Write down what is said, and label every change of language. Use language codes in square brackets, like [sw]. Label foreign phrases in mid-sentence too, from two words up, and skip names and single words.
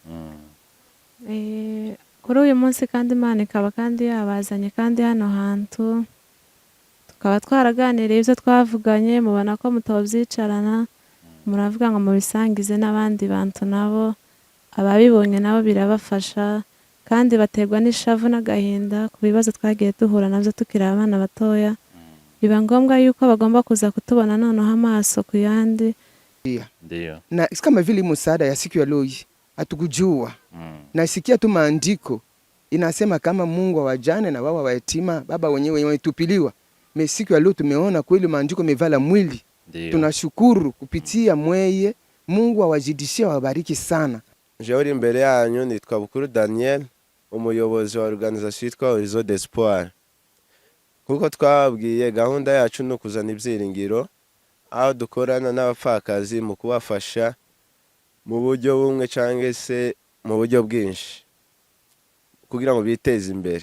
[rw] Kuri uyu munsi kandi Imana ikaba kandi yabazanye kandi hano hantu tukaba twaraganiriye ibyo twavuganye, mubona ko mutobyicarana, muravuga ngo mubisangize n'abandi bantu nabo, ababibonye nabo birabafasha kandi baterwa n'ishavu n'agahinda ku bibazo twagiye duhura nabyo tukiri abana batoya. Biba ngombwa yuko bagomba kuza kutubona noneho amaso ku yandi. [sw] Ndio. Na kama vile msaada ya siku ya leo hatukujua. Nasikia tu maandiko inasema kama Mungu wa wajane na baba wa yatima, baba wenyewe wametupiliwa. Siku ya leo tumeona kweli maandiko mevala mwili. Tunashukuru kupitia mweye. Mungu awazidishie, wabariki sana. [rw] Jeuri imbere yanyu nitwa Bukuru Daniel, umuyobozi wa organisation yitwa Horizon d'Espoir. Kuko twababwiye gahunda yacu no kuzana ibyiringiro, aho dukorana n'abapfakazi mu kubafasha mu buryo bumwe cyangwa se mu buryo bwinshi kugira ngo biteze imbere.